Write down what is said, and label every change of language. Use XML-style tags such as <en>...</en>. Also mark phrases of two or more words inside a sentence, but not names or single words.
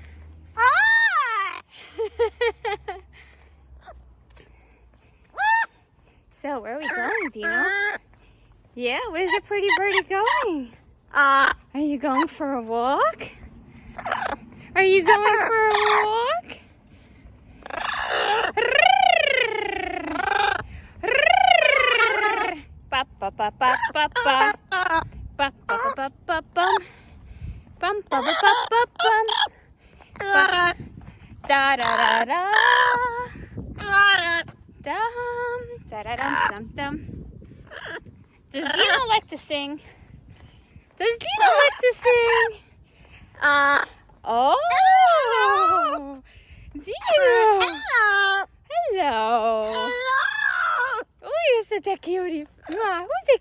<en>So, where are we going, Dino? Yeah, where's the pretty birdie going? Are you going for a walk? Are you going for a walk? Pa pa pa pa pa pa. Pa pa pa pa pa pum. Pum pa pa pa pa pum. Da da da da. Dum da da dum dum dum. Does Dino like to sing? Does Dino like to sing? Oh, Dino. Hello. Oh, you're such a cutie.</en>